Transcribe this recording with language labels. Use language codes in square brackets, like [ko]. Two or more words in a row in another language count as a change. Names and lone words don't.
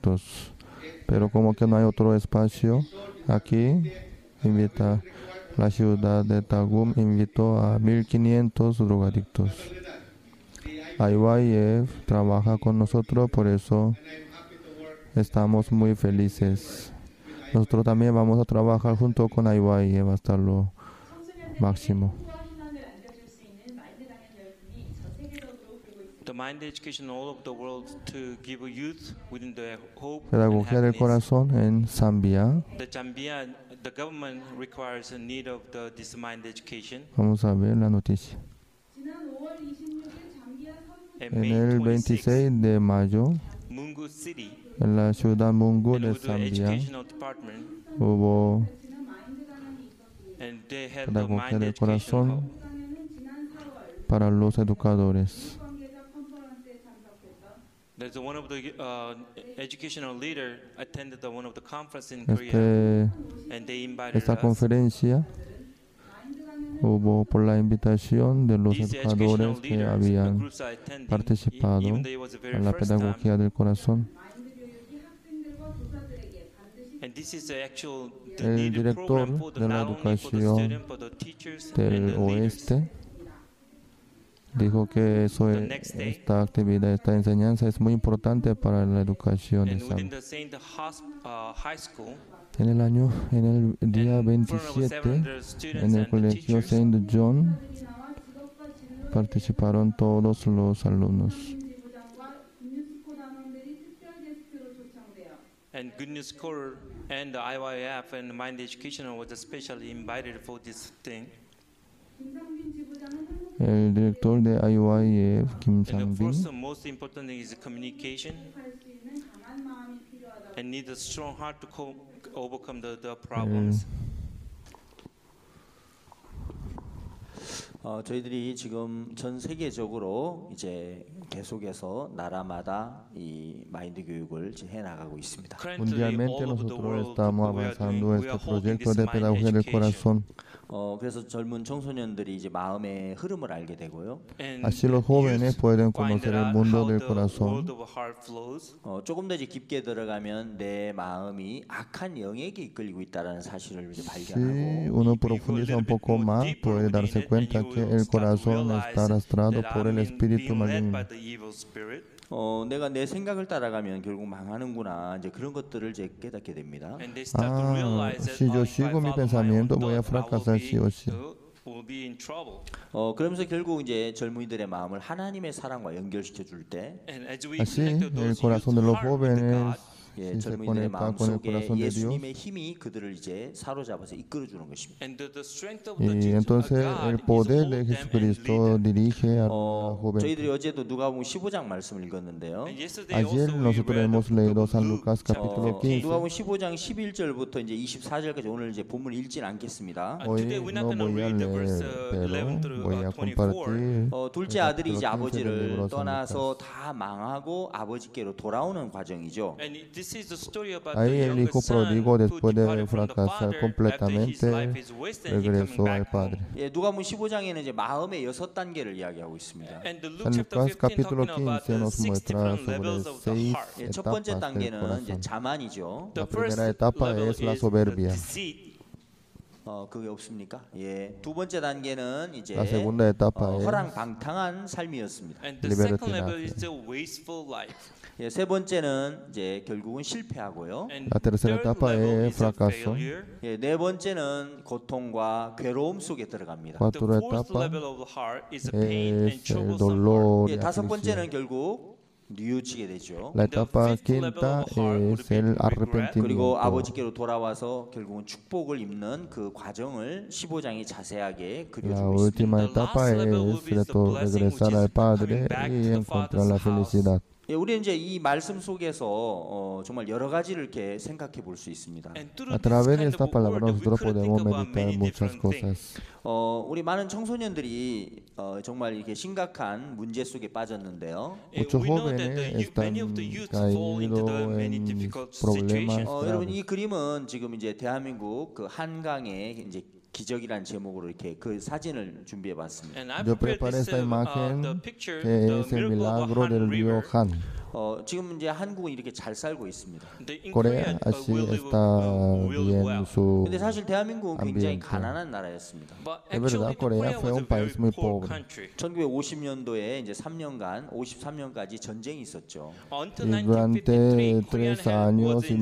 [es] Pero como que no hay otro espacio, Aquí invita la ciudad de Tagum, invitó a 1500 drogadictos. IYF trabaja con nosotros, por eso estamos muy felices. Nosotros también vamos a trabajar junto con IYF hasta lo máximo. [en] The mind education all over the world to give youth within the hope and [es] Pedagogía del [en] happiness. [es] corazón en Zambia. [en] The Zambia, the government requires a need of this mind education. [es] Vamos a ver la noticia. [en] And [es] En [en] May [es] el 26, 26 de mayo, Mungu City, en la ciudad Mungu [en] and [es] de [en] with the Zambia, educational department, [es] hubo [en] and they had the [es] pedagogía [en] mind [es] del [en] education [es] corazón [en] hub. [es] para los educadores. [en] There's one of the educational leader attended one of the conference in Korea, and they invited [es] Esta [en] us. [es] conferencia hubo por la invitación de los [en] These educational [es] educadores que [en] leaders, the [es] habían [en] groups are attending, [es] participado [en] even though it was the very [es] en la [en] first time. [es] pedagogía del corazón. [en] And this is the actual [es] El [en] needed [es] director [en] program for [es] de la [en] not only for the [es] educación [en] student, but the teachers and [es] del [en] the leaders. [es] oeste dijo que esta actividad, esta enseñanza es muy importante para la educación de [en] And within Zambia. the Saint High School, [es] En el día [en] and in front of 27, 700 students [es] en el [en] and the [es] colegio [en] teachers, [es] Saint John, participaron todos los alumnos. [en] and Good News Corps and the IYF and Mind Educational was especially invited for this thing. [es] El director de IYF, Kim [en] And the [es] Sang-bin, [en] first and most important thing is communication, and need a strong heart to overcome the problems. [ko] 저희들이 지금 전 세계적으로 이제 계속해서 나라마다 이 마인드 교육을 이제 해 나가고 있습니다. [en] Currently, [es] mundialmente [en] all over the [es] nosotros [en] world, [es] estamos [en] we are [es] avanzando este [en] holding [es] proyecto [en] this [es] de [en] mind [es] pedagogía del [en] education. [es] corazón. [ko] 그래서 젊은 청소년들이 이제 마음의 흐름을 알게 되고요. [en] And [es] Así los [en] the [es] jóvenes [en] youth [es] pueden [en] find [es] conocer el [en] out [es] mundo [en] how [es] del [en] the [es] corazón. [en] world of heart flows. [ko] 조금 더 이제 깊게 들어가면 내 마음이 악한 영에게 이끌리고 있다라는 사실을 이제 [es] Si [ko] 발견하고 [es] uno profundiza un poco más, puede darse cuenta que el corazón está arrastrado por el espíritu maligno. [ko] 내가 내 생각을 따라가면 결국 망하는구나 이제 그런 것들을 이제 깨닫게 됩니다. [es] Si yo sigo mi pensamiento, voy a fracasar sí o sí. [ko] 그러면서 결국 이제 젊은이들의 마음을 하나님의 사랑과 연결시켜 줄 때 [es] Así, el corazón de los jóvenes, [ko] 예, [es] si se [ko] 젊은이들의 [es] conecta [ko] 마음 [es] con el [ko] 속에 [es] corazón de Dios, [ko] 예수님의 힘이 그들을 이제 사로잡아서 이끌어 주는 것입니다. [es] y entonces el poder de Jesucristo dirige a la [ko] 저희들이 [es] juventud. [ko] 어제도 누가복음 15장 말씀을 읽었는데요. [es] Ayer nosotros hemos leído San Lucas capítulo 15. [ko] 누가복음 15장 11절부터 이제 24절까지 오늘 이제 본문을 읽지는 않겠습니다. [es] Hoy no voy a leer, pero voy a compartir [ko] 둘째 [es] el [ko] 아들이 이제 [es] capítulo 15 del [ko] 아버지를 [es] libro San [ko] 떠나서 [es] Lucas. [ko] 다 망하고 아버지께로 돌아오는 과정이죠. [es] Ahí el hijo pródigo, después de fracasar completamente, regresó al padre. [ko] 예, 누가복음 15장에는 이제 마음의 6단계를 이야기하고 있습니다. [es] San Lucas capítulo 15 nos muestra sobre 6 [ko] 예, 첫 번째 [es] etapas del [ko] 단계는 이제 [es] corazón. [ko] 자만이죠. [es] La primera etapa es la soberbia. [ko] 그게 없습니까? 예. 두 번째 단계는 이제 [es] La segunda etapa es [ko] 허랑방탕한 삶이었습니다. [en] And the second level is the wasteful life. [ko] 예, 세 번째는 이제 결국은 실패하고요. [en] And [es] La tercera [en] third [es] etapa [en] level [es] es [en] is a [es] fracaso. [en] failure. [ko] 예, 네 번째는 고통과 괴로움 속에 들어갑니다. [en] The [es] Cuarta [en] fourth [es] etapa [en] level of the heart is a pain and [es] es el [en] troublesome heart. [es] dolor y [ko] 예, 다섯 [es] aflicción. [ko] 번째는 결국 뉘우치게 되죠. [es] La etapa quinta es el [ko] 그리고 [es] arrepentimiento. [ko] 아버지께로 돌아와서 결국은 축복을 입는 그 과정을 15장이 자세하게 [es] La [ko] 그려주고 있습니다. [es] última etapa es regresar al Padre y encontrar la felicidad. [ko] 예, 우리는 이제 이 말씀 속에서 정말 여러 가지를 이렇게 생각해 볼 수 있습니다. [en] And [es] A [en] through [es] través [en] this [es] de [en] kind [es] esta [en] of [es] palabra [en] word, we [es] nosotros [en] could think [es] podemos [en] about [es] meditar [en] many [es] muchas [en] different things. [es] cosas. [ko] 우리 많은 청소년들이 정말 이렇게 심각한 문제 속에 빠졌는데요. [es] Muchos [en] We know that [es] jóvenes [en] many [es] están [en] of the youth fall into the [es] caídos [en] many [es] en [en] difficult [es] problemas [en] situations. [ko] 여러분 [es] graves. [ko] 이 그림은 지금 이제 대한민국 그 한강의 이제 기적이란 제목으로 이렇게 그 사진을 준비해 봤습니다. [en] And I [es] Yo [en] prepared [es] preparé [en] this, [es] esta imagen [en] the picture, [es] que [en] the [es] es el [en] miracle of [es] milagro Han del río [en] River. [es] Han. [ko] 지금 이제 한국은 이렇게 잘 살고 있습니다. [en] In [es] Corea [en] Korea, [es] así [en] we live [es] está [en] really [es] bien [en] well. [es] su [ko] 근데 사실 대한민국은 굉장히 [es] ambiente. [ko] 가난한 나라였습니다. [en] But [es] Es verdad, [en] actually, [es] Corea [en] Korea [es] fue [en] was [es] un [en] a [es] país [en] very [es] muy [en] poor [es] pobre. [en] country. [ko] 1950년도에 이제 3년간 53년까지 전쟁이 있었죠. [en] Until [es] Y durante [en] 1953, Korean [es] 3 [en] was [es] años y